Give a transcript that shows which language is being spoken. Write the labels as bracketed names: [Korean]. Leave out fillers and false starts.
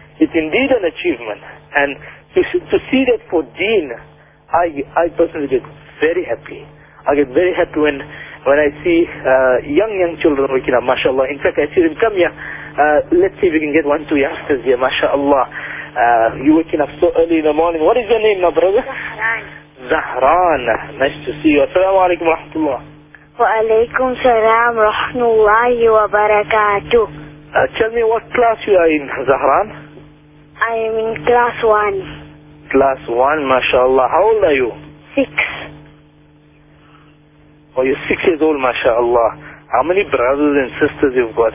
[English] It's indeed an achievement. And to see that for deen, I personally get very happy. I get very happy when I see young children waking up, mashallah. In fact, I see them come here. Let's see if we can get 1-2 youngsters here, mashallah. You waking up so early in the morning. What is your name, my brother? Zahran. Zahran. Nice to see you. [Arabic] Assalamu alaikum wa rahmatullah. Wa وعليكم السلام ورحمة الله وبركاته. [English] Tell me what class you are in, Zahran. I am in class 1. Class 1, mashallah. How old are you? 6. Oh, you're 6 years old, mashallah. How many brothers and sisters you've got?